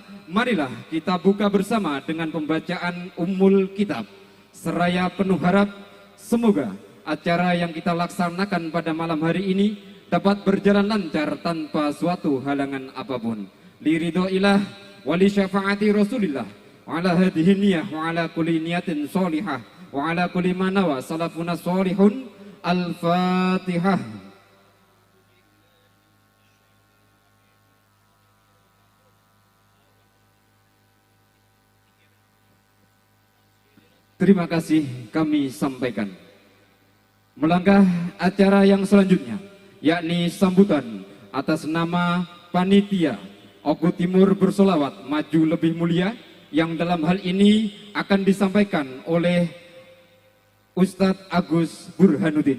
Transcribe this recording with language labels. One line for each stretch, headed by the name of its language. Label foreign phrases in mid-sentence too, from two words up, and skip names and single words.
Indonesian: Marilah kita buka bersama dengan pembacaan Ummul Kitab, seraya penuh harap semoga acara yang kita laksanakan pada malam hari ini dapat berjalan lancar tanpa suatu halangan apapun.
Arabic: لرضا الله ولشفاعة رسول الله وعلى هذه النية وعلى كل نية صالحة وعلى كل ما نوى سلفنا الصالحون.
Indonesian: Al-Fatihah. Terima kasih kami sampaikan. Melangkah acara yang selanjutnya, yakni sambutan atas nama Panitia Oku Timur Bersolawat Maju Lebih Mulia, yang dalam hal ini akan disampaikan oleh Ustadz Agus Burhanuddin.